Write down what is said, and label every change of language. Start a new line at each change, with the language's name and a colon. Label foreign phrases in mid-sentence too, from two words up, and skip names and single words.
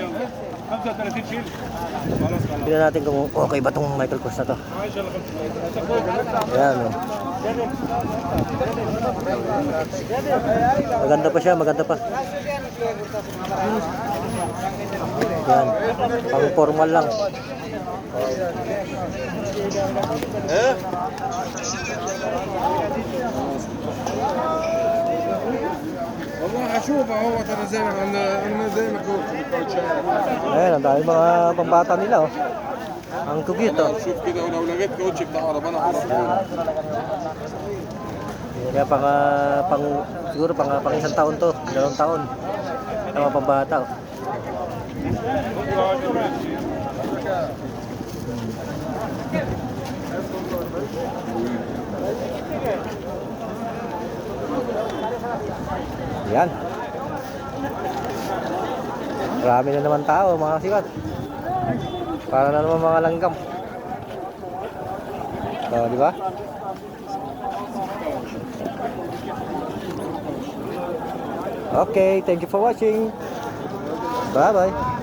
Filipino: Tignan natin kung okay ba itong Michael Kors na to. Ayan. Maganda pa siya, maganda pa. Ayan, pang formal lang.
Arabic: والله اشوفه هو ترى زي ما انا زي ما قلت
Filipino: Ayan, ang dami mga pambata nila oh. Ang cute oh.
Arabic: شوف كده ولو لقيت كاوتش بتاع عربانه خلاص.
Filipino: Kaya pang siguro pang isang taon to, 2 taon. Ang mga pambata oh. Yan. Marami na naman tao mga sikat. Para na naman mga langgam. So, di ba?
English: Okay, thank you for watching. Bye-bye.